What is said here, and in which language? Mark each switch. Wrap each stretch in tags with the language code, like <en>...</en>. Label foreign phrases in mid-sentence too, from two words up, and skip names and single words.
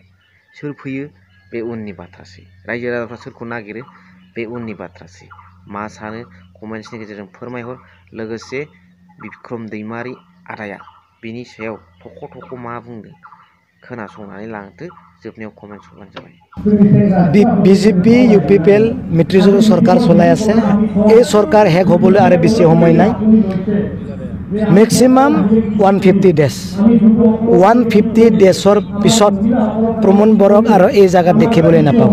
<brx>सोर फैयो बे उननि बाथ्रासै। रायजो राजाफ्रा सोरखौ नागिरो बे उननि बाथ्रासै। मा सानो कमेन्ट्सनि गेजेरजों फोरमायहर। लोगोसे बिक्रम दैमारि आदाया बिनि सायाव थख' मा बुंदों खोनासंनानै लांदो, जोबनायाव कमेन्ट्स हरबानो जाबाय।</brx> <as>বিজেপি UPPL মিত্ৰজোঁটৰ চৰকাৰ চলাই আছে। এই চৰকাৰ শেষ হ'বলৈ আৰু বেছি সময় নাই।</as> <en>maximum 150 days</en> <as>150 ডেজৰ পিছত প্ৰমোদ বৰক আৰু এই জাগাত দেখিবলৈ নাপাব।</as>